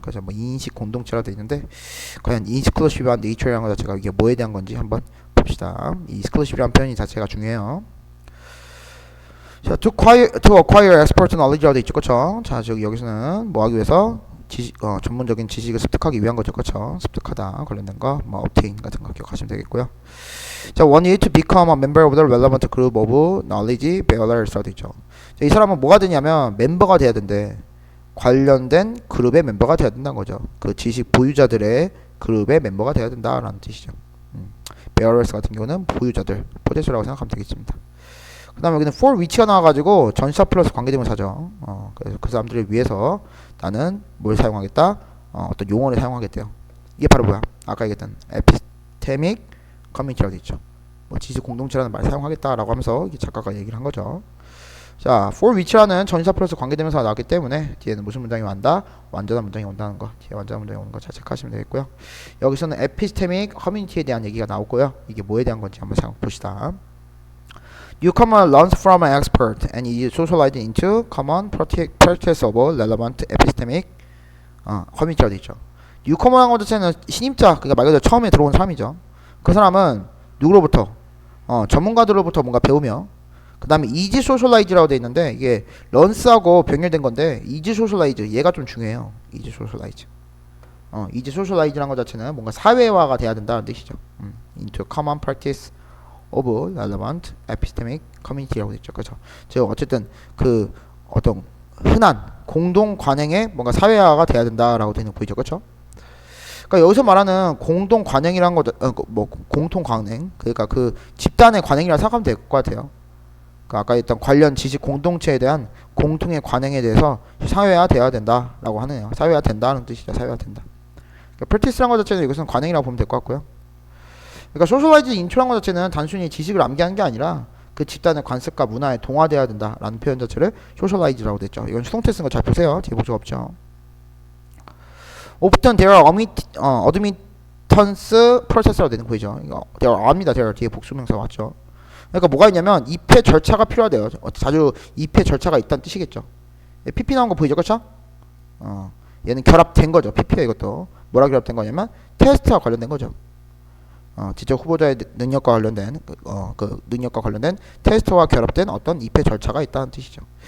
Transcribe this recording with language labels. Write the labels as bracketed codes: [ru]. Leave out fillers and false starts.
[ko] 그래서 뭐 인식 공동체라고 돼 있는데, 과연 인스클루시브한 네이처라는 것 자체가 이게 뭐에 대한 건지 한번 봅시다. 이 인스클루시브라는 표현이 자체가 중요해요. 자, [en] to acquire expert knowledge [ko] 라고 돼 있죠, 그렇죠? 자, 여기서는 뭐 하기 위해서 전문적인 지식을 습득하기 위한 거죠, 그렇죠? 습득하다 관련된 거, 뭐 obtain 같은 거 기억하시면 되겠고요. [en] 자, one need to become a member of the relevant group of knowledge bearers [ko] 라고 돼 있죠. 자, 이 사람은 뭐가 되냐면 멤버가 돼야 된대. 관련된 그룹의 멤버가 돼야 된다는 거죠. 그 지식 보유자들의 그룹의 멤버가 돼야 된다라는 뜻이죠. bearers 같은 경우는 보유자들, 포제서라고 생각하면 되겠습니다. 그 다음에 여기는 for 위치가 나와가지고 전치사 플러스 관계대명사죠. 그래서 그 사람들을 위해서 나는 뭘 사용하겠다? 어떤 용어를 사용하겠대요. 이게 바로 뭐야? 아까 얘기했던 에피스테믹 커뮤니티라고 있죠. 뭐 지식 공동체라는 말 사용하겠다라고 하면서 이게 작가가 얘기를 한 거죠. 자, for 위치라는 전치사 플러스 관계대명사가 나왔기 때문에 뒤에는 무슨 문장이 온다? 완전한 문장이 온다는 거. 뒤에 완전한 문장이 오는 거 잘 체크하시면 되겠고요. 여기서는 에피스테믹 커뮤니티에 대한 얘기가 나오고요. 이게 뭐에 대한 건지 한번 생각해 봅시다. [en] Newcomer learns from an expert and is socialized into common practice of relevant epistemic [ko] 커뮤니티라고 되어 있죠. Newcomer라는 것 자체는 신임자, 그러니까 말 그대로 처음에 들어온 사람이죠. 그 사람은 누구로부터? 전문가들로부터 뭔가 배우며, 그 다음에 [en] is socialized [ko] 라고 되어 있는데 이게 learns하고 병렬된 건데 is socialized 얘가 좀 중요해요. [en] is socialized. is socialized [ko] 라는 것 자체는 뭔가 사회화가 돼야 된다는 뜻이죠. [en] into common practice of relevant epistemic community [ko] 라고 했죠. 그렇죠. 즉 어쨌든 그 어떤 흔한 공동 관행에 뭔가 사회화가 돼야 된다라고 되는 보이죠. 그렇죠? 그러니까 여기서 말하는 공동 관행이란 거, 뭐 공통 관행, 그러니까 그 집단의 관행이라 생각하면 될 것 같아요. 그러니까 아까 했던 관련 지식 공동체에 대한 공통의 관행에 대해서 사회화 돼야 된다라고 하네요. 사회화 된다는 뜻이죠. 사회화 된다. 그러니까 practice란 것 자체는 이것은 관행이라고 보면 될 것 같고요. 그러니까 소셜라이즈 인초라는 것 자체는 단순히 지식을 암기하는 게 아니라 그 집단의 관습과 문화에 동화돼야 된다라는 표현 자체를 소셜라이즈라고 됐죠. 이건 수동태 쓴 거 잘 보세요. 뒤에 복수가 없죠. [en] Often there are admittance process [ko] 라고 되는 거죠. [en] there are [ko] 압니다. there 뒤에 복수명사 왔죠. 그러니까 뭐가 있냐면 입회 절차가 필요하대요. 자주 입회 절차가 있다는 뜻이겠죠. PP 나온 거 보이죠, 그렇죠? 얘는 결합된 거죠. PP가 이것도 뭐라 결합된 거냐면 테스트와 관련된 거죠. 직접 후보자의 능력과 관련된 그 능력과 관련된 테스트와 결합된 어떤 입회 절차가 있다는 뜻이죠.